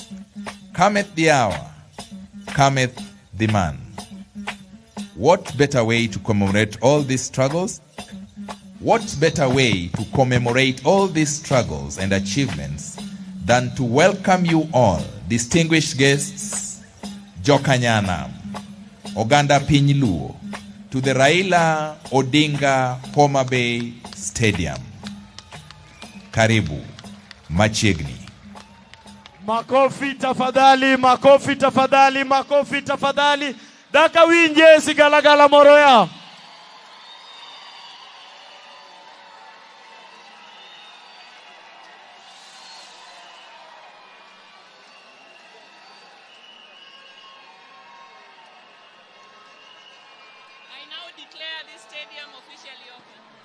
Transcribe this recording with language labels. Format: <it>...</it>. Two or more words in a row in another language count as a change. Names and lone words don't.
<en>Cometh the hour, cometh the man. What better way to commemorate all these struggles what better way to commemorate all these struggles and achievements than to welcome you all, distinguished guests,</en> <luo>Jokanyana, Oganda Piny Luo,</luo> <en>to the Raila Odinga Homabay Stadium.</en> <sw>Karibu, machiegni. Makofi tafadhali, makofi tafadhali, makofi tafadhali.</sw> <luo>Daka winje sigalagala moroya.</luo> <en>I now declare this stadium officially open.</en>